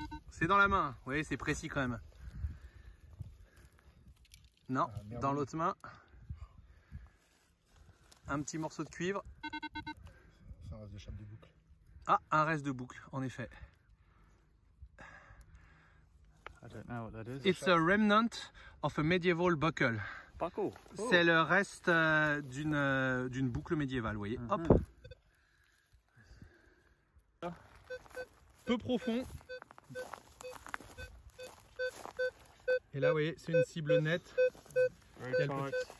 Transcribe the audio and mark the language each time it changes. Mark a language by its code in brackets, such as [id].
[fr] C'est dans la main. Vous voyez, c'est précis quand même. Non, dans l'autre main. Un petit morceau de cuivre. Ça reste de chape de boucle. Ah, un reste de boucle, en effet. [en] I don't know what that is. It's a remnant of a medieval buckle. Buckle. [fr] C'est le reste d'une boucle médiévale, vous voyez. Hop. peu profond. Et là, vous voyez, c'est une cible nette. [en] Very [fr] Quel [en] tight.